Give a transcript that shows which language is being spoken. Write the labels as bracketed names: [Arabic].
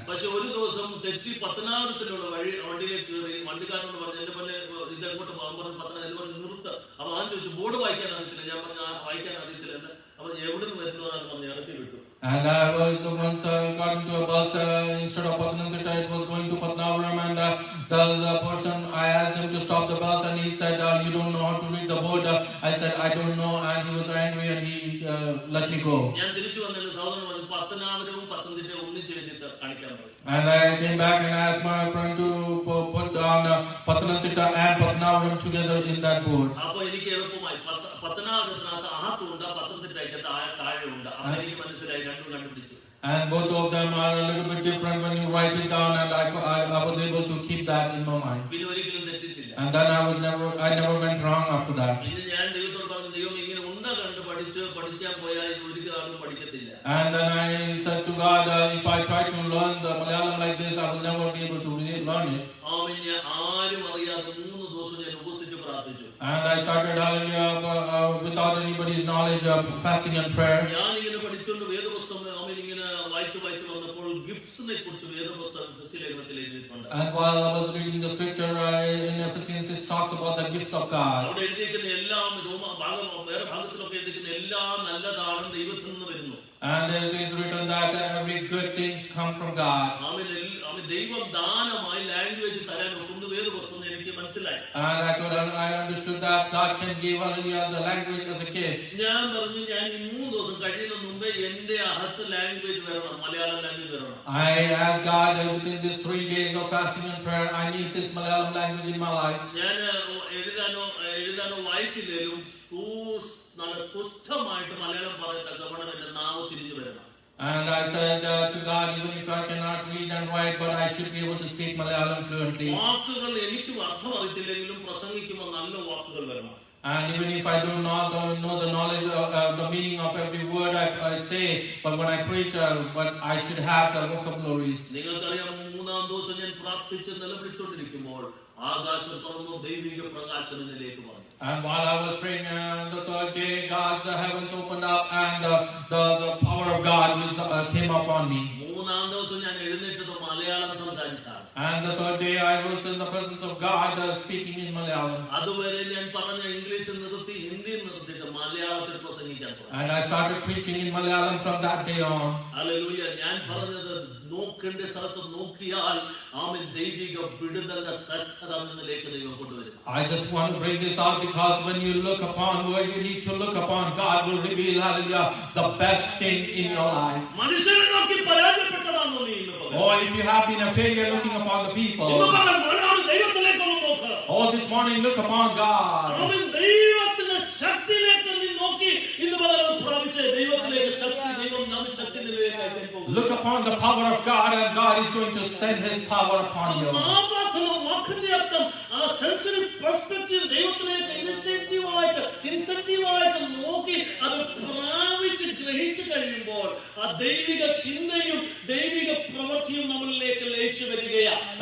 [Malayalam] പക്ഷെ ഒരു ദിവസം തെറ്റി പത്തനാപുരത്തിലുള്ള വണ്ടിയിലേക്ക് കയറി. വണ്ടിക്കാരനോട് പറഞ്ഞു എന്റെ പോലെ ഇത് എങ്ങോട്ട് പോകാൻ പറഞ്ഞു. പത്തനാപുരം നിർത്ത്. അപ്പൊ അവൻ ചോദിച്ചു ബോർഡ് വായിക്കാൻ അറിയത്തില്ല. ഞാൻ പറഞ്ഞു വായിക്കാൻ അറിയത്തില്ല. അവൻ എവിടെ നിന്ന് വരുന്നതാണെന്ന് പറഞ്ഞ് ഇറക്കി വിട്ടു. [English] And I was once got into a bus instead of Pathanamthitta, it was going to Patnapuram, and the person, I asked him to stop the bus, and he said, you don't know how to read the board. I said, I don't know, and he was angry, and he let me go. [Malayalam] ഞാൻ തിരിച്ചു വന്ന എന്റെ സഹോദരൻ പറഞ്ഞു പത്തനാപുരവും പത്തനംതിട്ടയും ഒന്നിച്ച് എഴുതി കാണിക്കാൻ പറഞ്ഞു. [English] And I came back and asked my friend to put down Pathanamthitta and Patnapuram together in that board. [Malayalam] അപ്പൊ എനിക്ക് എളുപ്പമായി. പത്തനാപുരത്തിനകത്ത് അകത്തുണ്ട്, പത്തനംതിട്ടയ്ക്ക് താഴെ ഉണ്ട്. അപ്പൊ എനിക്ക് മനസ്സിലായി രണ്ടും കണ്ടുപിടിച്ചു. [English] And both of them are a little bit different when you write it down, and I was able to keep that in my mind. [Malayalam] പിന്നെ ഒരിക്കലും തെറ്റിട്ടില്ല. [English] And then I never went wrong after that. [Malayalam] പിന്നെ ഞാൻ ദൈവത്തോട് പറഞ്ഞു ദൈവം ഇങ്ങനെ ഉണ്ട കണ്ട് പഠിക്കാൻ പോയാൽ ഇത് ഒരിക്കലും പഠിക്കത്തില്ല. [English] And then I said to God, if I try to learn the Malayalam like this, I will never be able to really learn it. [Malayalam] ആരും അറിയാതെ 3 ദിവസം ഞാൻ ഉപവസിച്ച് പ്രാർത്ഥിച്ചു. [English] And I started, hallelujah, without anybody's knowledge, fasting and prayer. [Malayalam] ഞാൻ ഇങ്ങനെ പഠിച്ചുകൊണ്ട് വേദപുസ്തകം ഇങ്ങനെ വായിച്ചു വന്നപ്പോൾ ഗിഫ്റ്റ്സിനെ കുറിച്ച് വേദപുസ്തകം ലേഖനത്തിൽ എഴുതിയിട്ടുണ്ട്. [English] And while I was reading the scripture in Ephesians, it talks about the gifts of God. [Malayalam] അവിടെ എഴുതിയിരിക്കുന്ന എല്ലാം വേറെ ഭാഗത്തിലൊക്കെ എഴുതിയിരിക്കുന്ന എല്ലാം നല്ലതാണ് ദൈവത്തിൽ നിന്ന് വരുന്നു. [English] And it is written that every good things come from God. [Malayalam] ദൈവം ദാനമായി ലാംഗ്വേജ് തരാൻ ഒക്കുന്നു വേദപുസ്തകം എനിക്ക് മനസ്സിലായി. [English] And I understood that God can give hallelujah the language as a gift. [Malayalam] ഞാൻ പറഞ്ഞു ഞാൻ 3 ദിവസം കഴിയുന്ന മുമ്പേ എന്റെ അകത്ത് ലാംഗ്വേജ് വരണം, മലയാളം ലാംഗ്വേജ് വരണം. [English] I asked God within these 3 days of fasting and prayer, I need this Malayalam language in my life. [Malayalam] ഞാൻ എഴുതാനോ വായിച്ചില്ലേലും നല്ല സ്പഷ്ടമായിട്ട് മലയാളം പറയത്തക്കവണ്ണം എന്റെ നാവ് തിരിഞ്ഞു വരണം. [English] And I said to God, even if I cannot read and write, but I should be able to speak Malayalam fluently. [Malayalam] വാക്കുകൾ എനിക്ക് അർത്ഥം അറിയത്തില്ലെങ്കിലും പ്രസംഗിക്കുമ്പോൾ നല്ല വാക്കുകൾ വരണം. [English] And even if I do not know the knowledge of the meaning of every word I say, but when I preach, but I should have the vocabularies. [Malayalam] നിങ്ങൾക്കറിയാം 3-ാം ദിവസം ഞാൻ പ്രാർത്ഥിച്ച് നിലവിളിച്ചുകൊണ്ടിരിക്കുമ്പോൾ ആകാശം തുറന്നു ദൈവിക പ്രകാശം എന്നിലേക്ക് വന്നു. [English] And while I was praying the 3rd day, God's heavens opened up, and the power of God came upon me. [Malayalam] 3-ാം ദിവസം ഞാൻ എഴുന്നേറ്റത് Malayalam സംസാരിച്ചാണ്. [English] And the 3rd day I was in the presence of God speaking in Malayalam. [Malayalam] അതുവരെ ഞാൻ പറഞ്ഞ English നിർത്തി ഹിന്ദി നിർത്തിയിട്ട് മലയാളത്തിൽ പ്രസംഗിക്കാൻ തുടങ്ങി. [English] And I started preaching in Malayalam from that day on. [Malayalam] Hallelujah. ഞാൻ പറഞ്ഞത് നോക്കേണ്ട സ്ഥലത്ത് നോക്കിയാൽ ആമേൻ ദൈവിക വിടുതലിന്റെ സത്യത നിന്നിലേക്ക് ദൈവം കൊണ്ടുവരും. [English] I just want to bring this out because when you look upon where you need to look upon, God will reveal, hallelujah, the best thing in your life. [Malayalam] മനുഷ്യരെ നോക്കി പരാജയപ്പെട്ടതാണോ നീ ഇന്ന് പകൽ? [English] Or if you have been a failure looking upon the people. [Malayalam] ഇന്ന് പകൽ മറുനാൾ ദൈവത്തിലേക്ക് നോക്കുക. [English] Oh, this morning look upon God. [Malayalam] ആമേൻ ദൈവത്തിന്റെ ശക്തിയിലേക്ക് നീ നോക്കി ഇന്ന് പകൽ പ്രാപിച്ച ദൈവത്തിലേക്ക് ശക്തി ദൈവം നമ്മെ ശക്തി നിലയിലേക്ക് അയക്കാൻ പോകുന്നു. [English] Look upon the power of God, and God is going to send His power upon you. [Malayalam] വാക്കിന്റെ അർത്ഥം ആ [English] sensitive perspective [Malayalam] ദൈവത്തിലേക്ക് ഇൻസെന്റീവായിട്ട് നോക്കി അത് പ്രാപിച്ച് ഗ്രഹിച്ചു കഴിയുമ്പോൾ ആ ദൈവിക ചിന്തയും ദൈവിക പ്രവൃത്തിയും നമ്മളിലേക്ക് ലയിച്ചു വരികയാണ്.